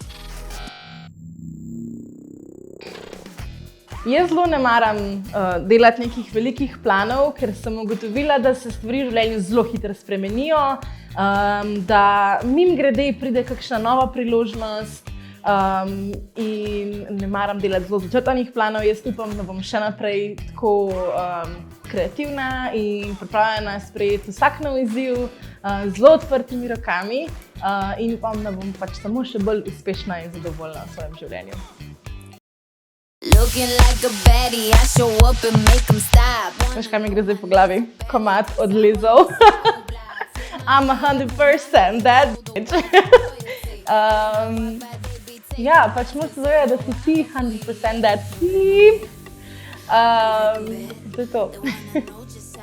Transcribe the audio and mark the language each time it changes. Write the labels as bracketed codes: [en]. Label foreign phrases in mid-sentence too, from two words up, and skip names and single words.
[sl] Jaz zelo ne maram delati nekih velikih planov, ker sem ugotovila, da se stvari v življenju zelo hitro spremenijo, da mimogrede pride kakšna nova priložnost in ne maram delati zelo začrtanih planov. Jaz upam, da bom še naprej tako kreativna in pripravljena sprejeti vsak nov izziv z zelo odprtimi rokami in upam, da bom pač samo še bolj uspešna in zadovoljna v svojem življenju. [en] Looking like a baddie, I show up and make them stop. [sl] Veš, kaj mi gre zdaj po glavi? Komad od Lizzo. [en] I'm 100% that bitch. [sl] Ja, pač moraš se zavedati, da si ti 100% [en] that tip. [sl] To je to.